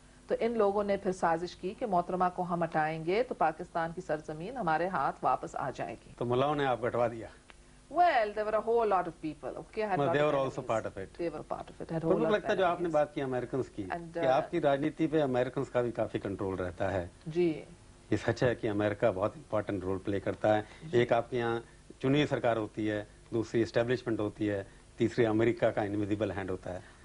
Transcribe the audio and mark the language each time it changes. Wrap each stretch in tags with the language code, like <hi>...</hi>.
<ur>تو ان لوگوں نے پھر سازش کی کہ محترمہ کو ہم ہٹائیں گے تو پاکستان کی سرزمین ہمارے ہاتھ واپس آ جائے گی. تو ملاؤں نے آپ ہٹوا دیا؟</ur> <en>Well, there were a whole lot of people. Okay, they were also part of it. They were part of it.</en> <ur>مجھے لگتا ہے جو آپ نے بات کی امریکنز کی, کہ آپ کی راجنیتی پہ امریکنز کا بھی کافی کنٹرول رہتا ہے. جی, یہ سچ ہے کہ امریکہ بہت امپورٹنٹ رول پلے کرتا ہے. ایک آپ کے یہاں چنی سرکار ہوتی ہے, دوسری اسٹیبلشمنٹ ہوتی ہے, تیسری امریکہ کا انویزیبل ہینڈ ہوتا ہے.</ur>